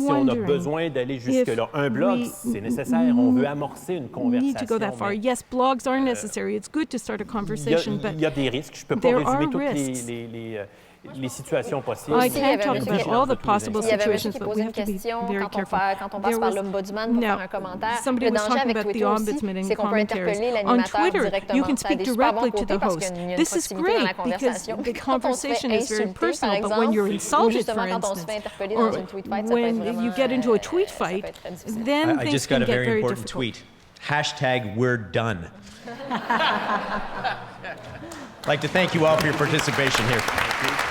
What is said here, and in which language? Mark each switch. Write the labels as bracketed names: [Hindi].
[French] si on a besoin d'aller jusque-là. Un blog, c'est nécessaire. On veut amorcer une conversation. [English] Need to go that far. Yes, blogs are necessary. It's good to start a conversation, but [French] il y a des risques. Je peux pas résumer toutes les situations possibles. [English] I can't talk about all the possible situations, but we have to be very careful. [French] Quand on passe par l'ombudsman pour faire un commentaire, le danger avec Twitter aussi, c'est qu'on peut interpeller l'animateur directement. [English] You can speak directly to the host. This is great because the conversation is very personal, but when you're insulted, for instance, or when you get into a tweet fight, then things can get very difficult. I just got a very important tweet. #We'reDone. I'd like to thank you all for your participation here.